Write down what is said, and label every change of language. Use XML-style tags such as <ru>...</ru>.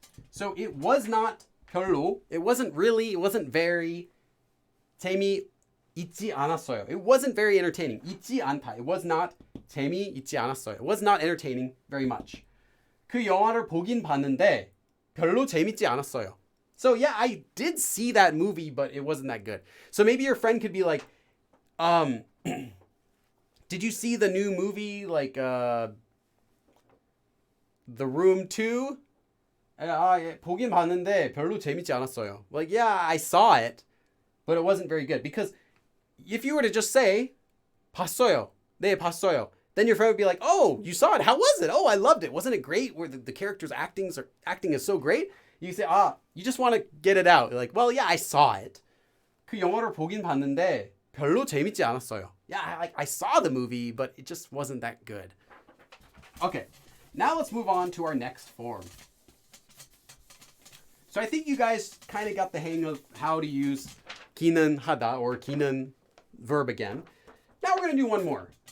<en>So it was not 별로. It wasn't really, it wasn't very.</en> <ko>재미 있지 않았어요.</ko> <en>It wasn't very entertaining.</en> <ko>있지 않다.</ko> <en>It was not</en> <ko>재미 있지 않았어요.</ko> <en>It was not entertaining very much.</en> <ko>그 영화를 보긴 봤는데 별로 재밌지 않았어요.</ko> <en>So yeah, I did see that movie, but it wasn't that good. So maybe your friend could be like, did you see the new movie, like, The Room 2?</en> <ko>보긴 봤는데 별로 재밌지 않았어요.</ko> <en>Like, yeah, I saw it, but it wasn't very good. Because if you were to just say,</en> <ko>봤어요. 네, 봤어요.</ko> <en>Then your friend would be like, oh, you saw it. How was it? Oh, I loved it. Wasn't it great? Where the characters' acting is so great? You say, you just want to get it out. You're like, well, yeah, I saw it.</en> <ko>그 영화를 보긴 봤는데 별로 재밌지 않았어요.</ko> <en>Yeah, I saw the movie, but it just wasn't that good. Okay, now let's move on to our next form. So I think you guys kind of got the hang of how to use Kenan 하다 or Kenan verb again. Now we're going to do one more.</en>